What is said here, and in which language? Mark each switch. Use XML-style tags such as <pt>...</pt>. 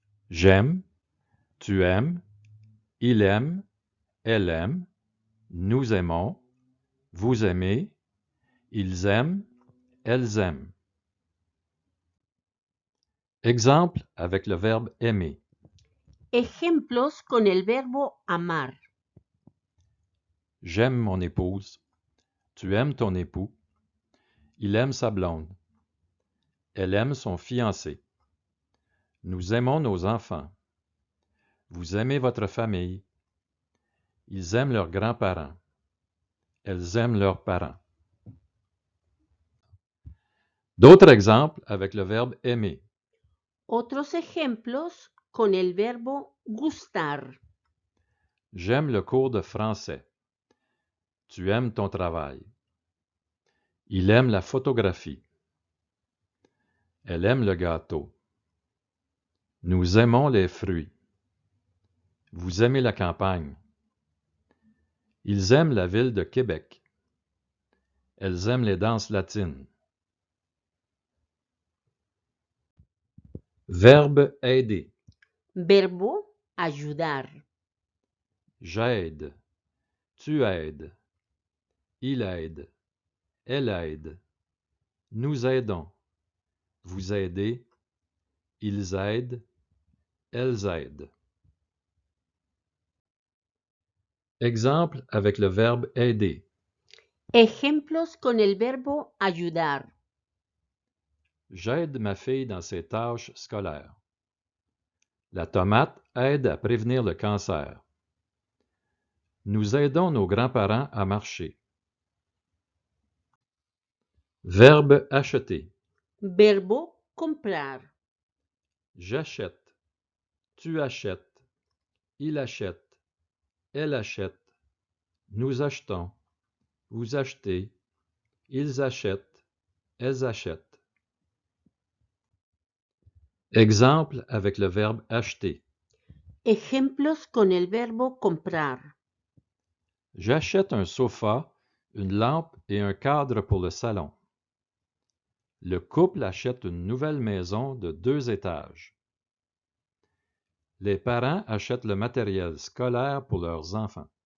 <fr>J'aime, tu aimes, il aime, elle aime, nous aimons, vous aimez, ils aiment, elles aiment. Exemple avec le verbe aimer.</fr> <es>Ejemplos con el verbo amar.</es> <fr>J'aime mon épouse. Tu aimes ton époux. Il aime sa blonde. Elle aime son fiancé. Nous aimons nos enfants. Vous aimez votre famille. Ils aiment leurs grands-parents. Elles aiment leurs parents. D'autres exemples avec le verbe aimer.</fr> <es>Otros ejemplos con el verbo gustar.</es> <fr>J'aime le cours de français. Tu aimes ton travail. Il aime la photographie. Elle aime le gâteau. Nous aimons les fruits. Vous aimez la campagne. Ils aiment la ville de Québec. Elles aiment les danses latines. Verbe aider.</fr> <es>Verbo ayudar.</es> <fr>J'aide. Tu aides. Il aide. Elle aide. Nous aidons. Vous aidez. Ils aident. Elles aident. Exemple avec le verbe aider.</fr> <es>Ejemplos con el verbo ayudar.</es> <fr>J'aide ma fille dans ses tâches scolaires. La tomate aide à prévenir le cancer. Nous aidons nos grands-parents à marcher. Verbe acheter.</fr> <es>Verbo comprar.</es> <fr>J'achète. Tu achètes. Il achète. Elle achète. Nous achetons. Vous achetez. Ils achètent. Elles achètent. Exemple avec le verbe acheter.</fr> <es>Ejemplos con el verbo comprar.</es> <fr>J'achète un sofa, une lampe et un cadre pour le salon. Le couple achète une nouvelle maison de 2 étages. Les parents achètent le matériel scolaire pour leurs enfants.</fr>